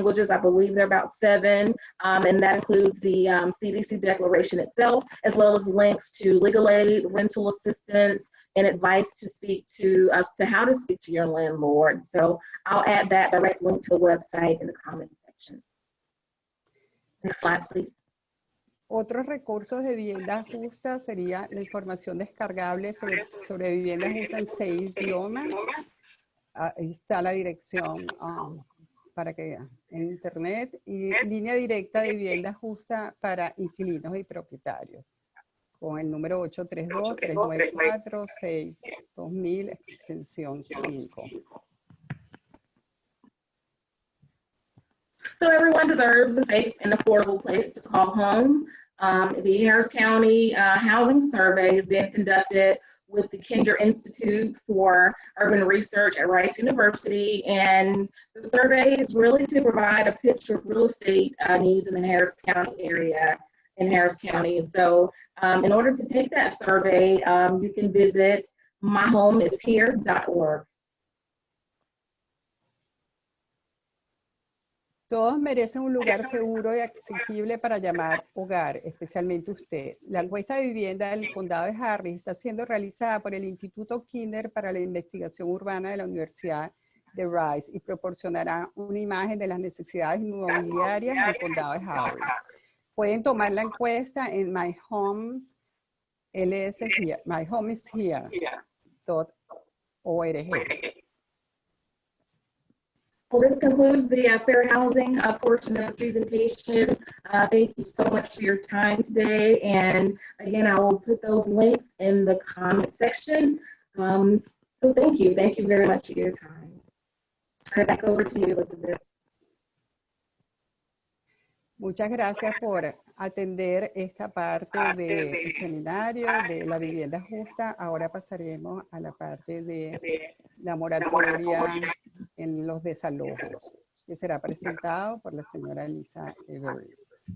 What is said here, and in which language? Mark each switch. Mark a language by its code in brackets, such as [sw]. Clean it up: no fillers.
[en] I believe there are about 7, and that includes the CDC Declaration itself, as well as links to legal aid, rental assistance, and advice to speak to how to speak to your landlord. So I'll add that direct link to the website in the comment section. Next slide, please. [es] Otros recursos de vivienda justa sería la información descargable sobre vivienda justa en 6 idiomas. Ahí está la dirección para que en internet, y línea directa de vivienda justa para inquilinos y propietarios, con el número 832-394-62000, extensión 5. [en] So everyone deserves a safe and affordable place to call home. The Harris County Housing Survey is being conducted with the Kinder Institute for Urban Research at Rice University, and the survey is really to provide a picture of real estate needs in the Harris County area, in Harris County. And so in order to take that survey, you can visit myhomeishere.org. [es] Todos merecen un lugar seguro y accesible para llamar hogar, especialmente usted. La encuesta de vivienda del condado de Harris está siendo realizada por el Instituto Kinder para la Investigación Urbana de la Universidad de Rice y proporcionará una imagen de las necesidades inmobiliarias del condado de Harris. Pueden tomar la encuesta en myhomeishere.org. [en] Well, this concludes the fair housing portion of the presentation. Thank you so much for your time today. And again, I will put those links in the comment section. So thank you. Thank you very much for your time. Turn it back over to you, Elizabeth. [es] Muchas gracias por atender esta parte del seminario de la vivienda justa. Ahora pasaremos a la parte de la moratoria en los desalojos, que será presentado por la señora Elisa Everest.